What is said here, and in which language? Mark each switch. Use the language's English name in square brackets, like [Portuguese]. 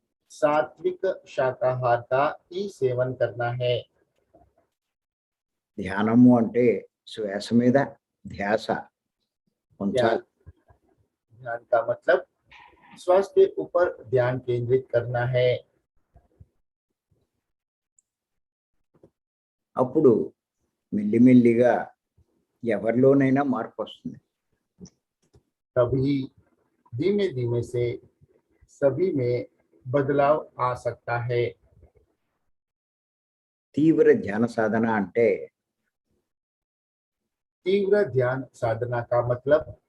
[Hindi] सात्विक शाकाहार का ही सेवन करना है। [Telugu] ధ్యానము అంటే శ్వాస మీద ధ్యాస [Hindi] ध्यान [Telugu] ఉంచాలి. [Hindi] ध्यान का मतलब श्वास के ऊपर ध्यान केंद्रित करना है। [Telugu] అప్పుడు మెల్లిమెల్లిగా ఎవరిలోనైనా మార్పు వస్తుంది. [Hindi] तभी धीमे धीमे से सभी में बदलाव आ सकता है। [Telugu] తీవ్ర ధ్యాన సాధన అంటే [Hindi] तीव्र ध्यान साधना का मतलब